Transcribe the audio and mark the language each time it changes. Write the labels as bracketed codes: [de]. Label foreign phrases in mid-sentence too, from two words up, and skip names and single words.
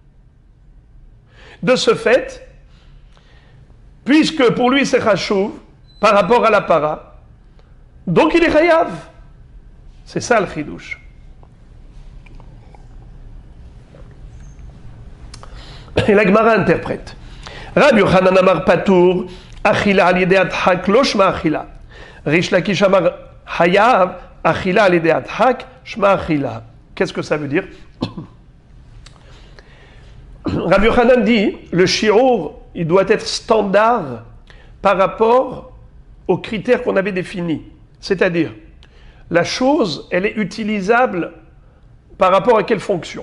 [fr] De ce fait, puisque pour lui, c'est chachouv, par rapport à la para, donc il est chayav. C'est ça le chidouche. Et la Gemara interprète. [he] רבי יוחנן אמר פטור אכילה על ידי הדחק לא שמה אכילה. ריש לקיש אמר חייב אכילה על ידי הדחק שמה אכילה. [fr] Qu'est-ce que ça veut dire? Rabbi Yochanan dit, le shi'ur, il doit être standard par rapport aux critères qu'on avait définis. C'est-à-dire, la chose, elle est utilisable par rapport à quelle fonction?